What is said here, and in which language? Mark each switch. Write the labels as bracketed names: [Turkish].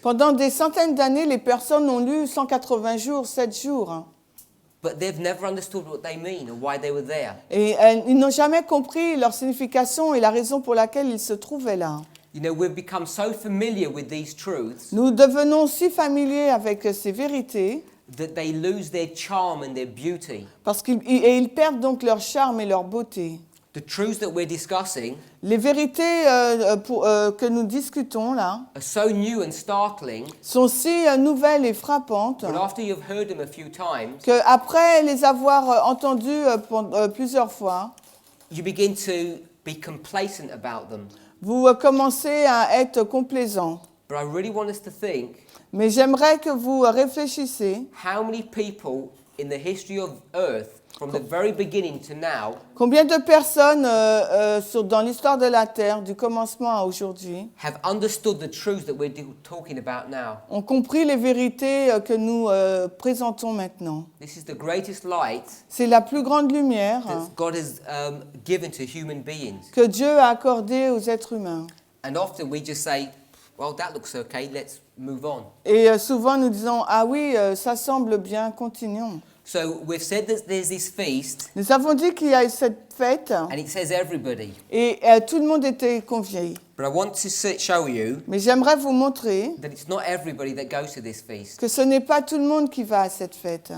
[French] Pendant des centaines d'années, les personnes ont lu 180 jours, 7 jours. [English] but they've never understood what they mean or why they were there. [French] Et ils n'ont jamais compris leur signification et la raison pour laquelle ils se trouvaient là. [English] You know, we've become so familiar with these truths [French] Nous devenons si familiers avec ces vérités [English] that they lose their charm and their beauty. [French] parce qu'ils perdent donc leur charme et leur beauté. [English] The truths that we're discussing [French] Les vérités que nous discutons là [English] are so new and startling, [French] sont si nouvelles et frappantes [English] but after you've heard them a few times, [French] qu'après les avoir entendues plusieurs fois, [English] you begin to be complacent about them. [French] vous commencez à être complaisant. [English] But I really want us to think, [French] Mais j'aimerais que vous réfléchissiez [English] how many people in the history of earth, from the very beginning to now, [French] Combien de personnes dans l'histoire de la Terre, du commencement à aujourd'hui, [English] have understood the truths that we're talking about now? [French] ont compris les vérités que nous présentons maintenant? [English] This is the greatest light [French] C'est la plus grande lumière [English] that God has given to human beings. [French] que Dieu a accordée aux êtres humains. [English] And often we just say, well, that looks okay, let's move on. [French] Et souvent nous disons, ah oui, ça semble bien, continuons. [English] So we've said that there's this feast, [French] Nous avons dit qu'il y a cette fête [English] and it says everybody. [French] et tout le monde était convié. [English] But I want to show you [French] Mais j'aimerais vous montrer [English] that it's not everybody that goes to this feast. [French] que ce n'est pas tout le monde qui va à cette fête.